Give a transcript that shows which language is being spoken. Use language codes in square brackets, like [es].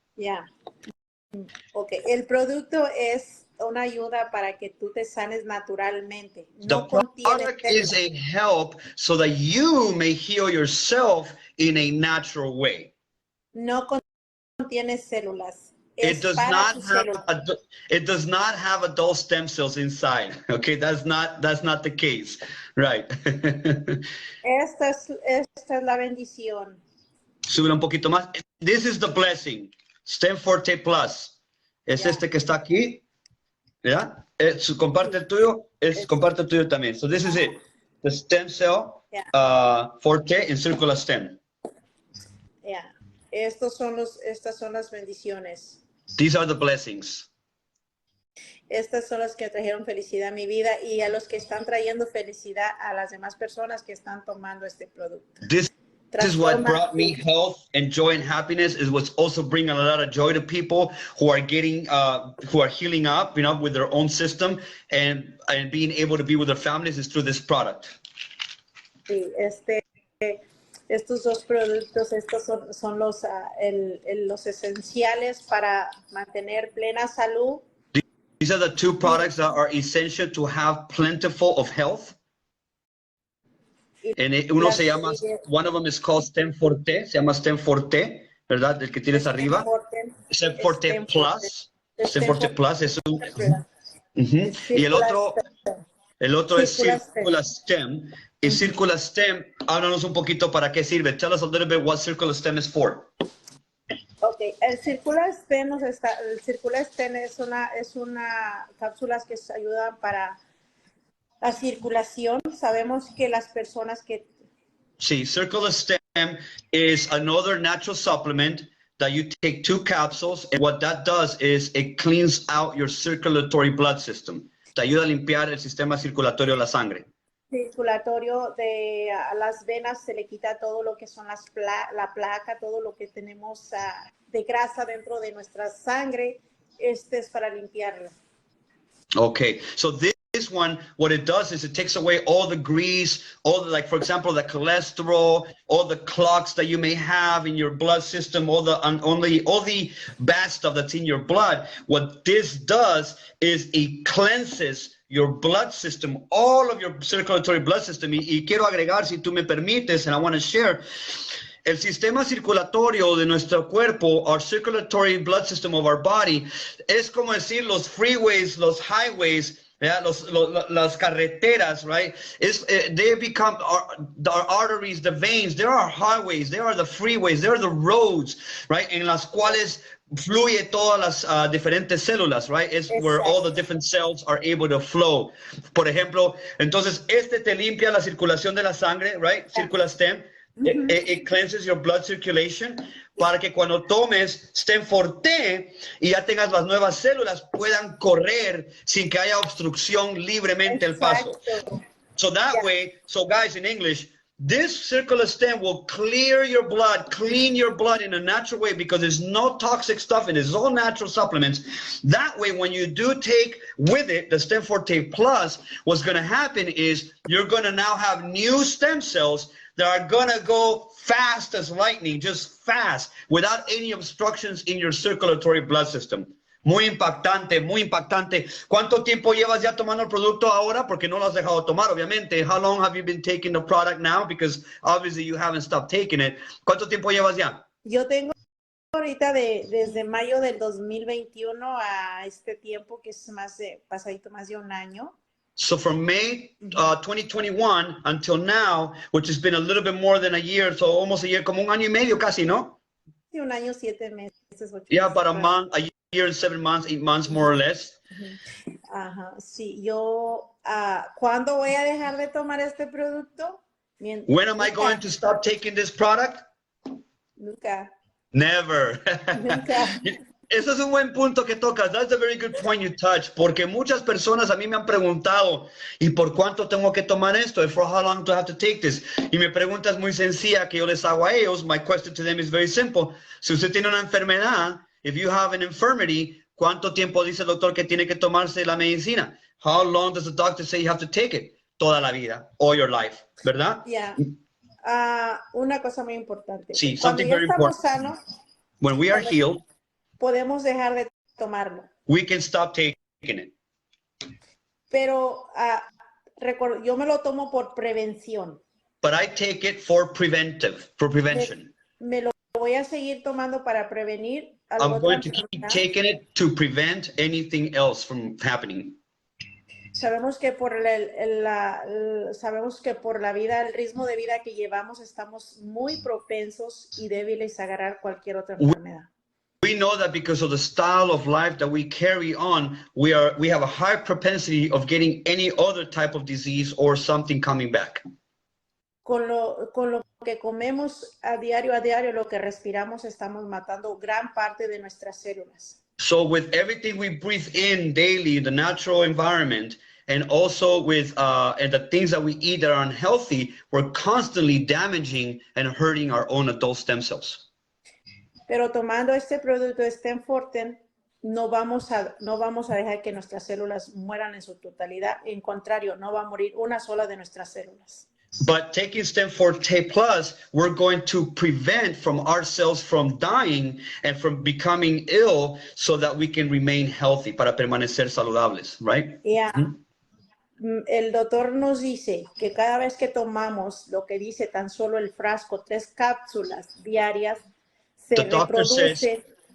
[en] Yeah. [es] Okay, el producto es una ayuda para que tú te sanes naturalmente. No [en] the product is a help so that you may heal yourself in a natural way. [es] No contiene células. [en] It does not have adult stem cells inside. Okay, that's not the case, right? [es] Esta es la bendición. Sube un poquito más. [en] This is the blessing. Stem Forte Plus. [es] Es este que está aquí. ¿Ya? Comparte el tuyo. Comparte el tuyo también. [en] So this is it. The stem cell Forte in circular stem. Yeah. [es] Estas son las bendiciones. [en] These are the blessings. [es] Estas son las que trajeron felicidad a mi vida y a los que están trayendo felicidad a las demás personas que están tomando este producto. [en] This is what [es] transforma. [en] brought me health and joy and happiness. Is what's also bringing a lot of joy to people who are getting, who are healing up, you know, with their own system and being able to be with their families is through this product. [es] Sí, estos dos productos, estos son los, los esenciales para mantener plena salud. [en] These are the two products that are essential to have plentiful of health. [es] And uno se llama, [en] one of them is called [es] Stem Forte, se llama Stem Forte, ¿verdad? El que tienes arriba. Stem Forte Plus. Stem Forte Plus es un... Y el otro es Circular Stem. Y Circular Stem, háblanos un poquito para qué sirve. [en] Tell us a little bit what Circular Stem is for. [es] Ok, el Circular Stem es una cápsulas que ayudan para la circulación. Sabemos que las personas que... [en] Sí, Circular Stem is another natural supplement that you take 2 capsules, and what that does is it cleans out your circulatory blood system. [es] Te ayuda a limpiar el sistema circulatorio de la sangre. Circulatorio de las venas, se le quita todo lo que son la placa, todo lo que tenemos de grasa dentro de nuestra sangre. Es para limpiarla. [en] Okay, so this one, what it does is it takes away all the grease, all the, like, for example, the cholesterol, all the clots that you may have in your blood system, all the bad stuff that's in your blood. What this does is it cleanses your blood system, all of your circulatory blood system. [es] Y quiero agregar, si tú me permites, [en] and I want to share, [es] el sistema circulatorio de nuestro cuerpo, [en] our circulatory blood system of our body, [es] es como decir los freeways, los highways, yeah, las carreteras, right? [en] They become our arteries, the veins. There are highways, there are the freeways, there are the roads, right? [es] En las cuales fluye todas las diferentes células, right? [en] It's where all the different cells are able to flow. [es] Por ejemplo, entonces te limpia la circulación de la sangre, right? Circular Stem. [en] It cleanses your blood circulation [es] para que cuando tomes Stem Forte y ya tengas las nuevas células puedan correr sin que haya obstrucción libremente el paso. [en] So that way, so guys, in English, this circular stem will clear your blood, clean your blood in a natural way because there's no toxic stuff in it. It's all natural supplements. That way, when you do take with it the Stem Forte Plus, what's going to happen is you're going to now have new stem cells that are going to go fast as lightning, just fast, without any obstructions in your circulatory blood system. [es] Muy impactante, muy impactante. ¿Cuánto tiempo llevas ya tomando el producto ahora? Porque no lo has dejado tomar, obviamente. [en] How long have you been taking the product now? Because obviously you haven't stopped taking it. [es] ¿Cuánto tiempo llevas ya? Yo tengo ahorita desde mayo del 2021 a este tiempo, que es pasadito más de un año. [en] So from May 2021 until now, which has been a little bit more than a year, so almost a year, [es] como un año y medio casi, ¿no? Sí, un año, 7 meses. 8 [en] yeah, [es] meses, [en] about a month, a year and 7 months, 8 months, more or less. [es] Ajá, sí, yo, ¿cuándo voy a dejar de tomar este producto? [en] When am I going to stop taking this product? [es] Nunca. [en] Never. [es] Nunca. Eso es un buen punto que tocas. [en] That's a very good point you touch. [es] Porque muchas personas a mí me han preguntado, ¿y por cuánto tengo que tomar esto? [en] And for how long do I have to take this? [es] Y mi pregunta es muy sencilla que yo les hago a ellos. [en] My question to them is very simple. [es] Si usted tiene una enfermedad, [en] if you have an infirmity, [es] ¿cuánto tiempo dice el doctor que tiene que tomarse la medicina? [en] How long does the doctor say you have to take it? [es] Toda la vida, [en] all your life, [es] ¿verdad? [en] Yeah. [es] Una cosa muy importante. Sí, Cuando [en] something [es] ya [en] very [es] estamos [en] important. [es] sanos, [en] When we are healed, [es] podemos dejar de tomarlo. [en] we can stop taking it. [es] Pero yo me lo tomo por prevención. [en] But I take it for prevention. [es] Me lo voy a seguir tomando para prevenir. [en] I'm going to keep taking it to prevent anything else from happening. [es] Sabemos que por la vida, el ritmo de vida que llevamos, estamos muy propensos y débiles a agarrar cualquier otra enfermedad. [en] We know that because of the style of life that we carry on, we have a high propensity of getting any other type of disease or something coming back. [es] Con lo que comemos a diario, lo que respiramos, estamos matando gran parte de nuestras células. [en] So with everything we breathe in daily, the natural environment, and also with and the things that we eat that are unhealthy, we're constantly damaging and hurting our own adult stem cells. [es] Pero tomando este producto Stemforten, no vamos a dejar que nuestras células mueran en su totalidad. En contrario, no va a morir una sola de nuestras células. [en] But taking STEM4T Plus, we're going to prevent from our cells from dying and from becoming ill so that we can remain healthy, [es] para permanecer saludables, [en] right? Yeah. [es] El doctor nos dice que cada vez que tomamos lo que dice tan solo el frasco, 3 cápsulas diarias, se reproduce.